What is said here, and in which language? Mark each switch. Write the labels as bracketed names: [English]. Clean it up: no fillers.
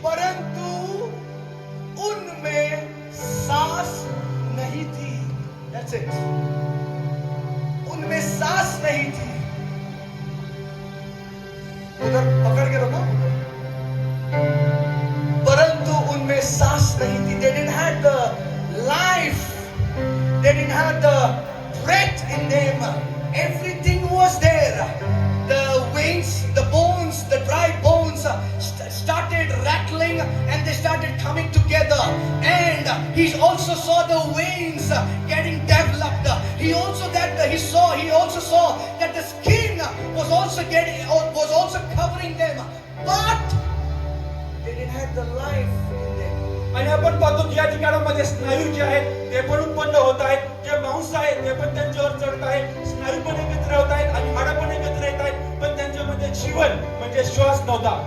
[Hindi] परंतु उनमें सांस नहीं थी. [English] That's it. [Hindi] उनमें सांस नहीं थी. उधर पकड़ के रखो. परंतु उनमें सांस नहीं थी. [English] They didn't have the life. They didn't have the breath in them. Everything was there. The veins, the bones, the dry bones started rattling and they started coming together. And he also saw the veins getting developed. He also saw that the skin was also covering them. But they didn't have the life in them. [Marathi] आणि आपण पाहतो की या ठिकाणामध्ये स्नायू जे आहेत ते पण उत्पन्न होत आहेत, जे मांस आहे ते पण त्यांच्यावर चढत आहे, स्नायू पण एकत्र होत आहेत आणि हाडं पण एकत्र येत आहेत, पण त्यांच्यामध्ये जीवन म्हणजे श्वास नव्हता.